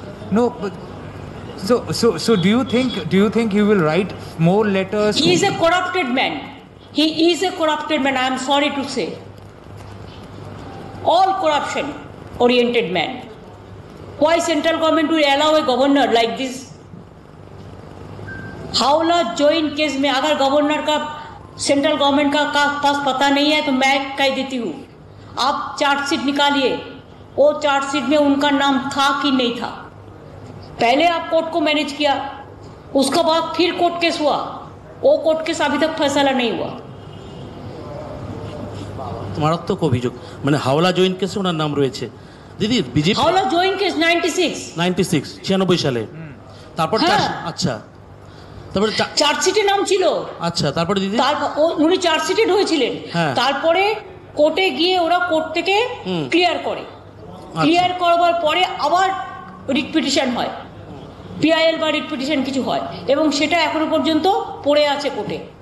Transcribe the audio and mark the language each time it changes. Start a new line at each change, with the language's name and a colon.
English: No, but so do you think he will write more letters? He is a corrupted man. He is a corrupted man. I am sorry to say. All corruption oriented man. Why central government will allow a governor like this?
Hindi: Howrah joint case में अगर governor का central government का पास पता नहीं है तो मैं कह देती हूँ, आप चार्जशीट निकालिए, वो चार्जशीट में उनका नाम था कि नहीं था। पहले आप कोर्ट को मैनेज किया, उसके बाद फिर कोर्ट केस हुआ, वो कोर्ट केस अभी तक फैसला नहीं हुआ।
Bangla: মারাত্মক অভিযোগ, মানে হাওড়া জয়েন্ট কেসে ওনার নাম রয়েছে। দিদি, বিজেপি হাওড়া জয়েন্ট কেস 96 সালে, তারপর আচ্ছা, তারপরে চার্জশিটে নাম ছিল। আচ্ছা, তারপরে দিদি উনি চার্জশিটেড হয়েছিলেন, তারপরে কোর্টে গিয়ে ওরা কোর্ট থেকে ক্লিয়ার করে, ক্লিয়ার করবার পরে আবার রিট পিটিশন হয়, PIL বা রিট পিটিশন কিছু হয়, এবং সেটা এখনো পর্যন্ত পড়ে আছে কোর্টে।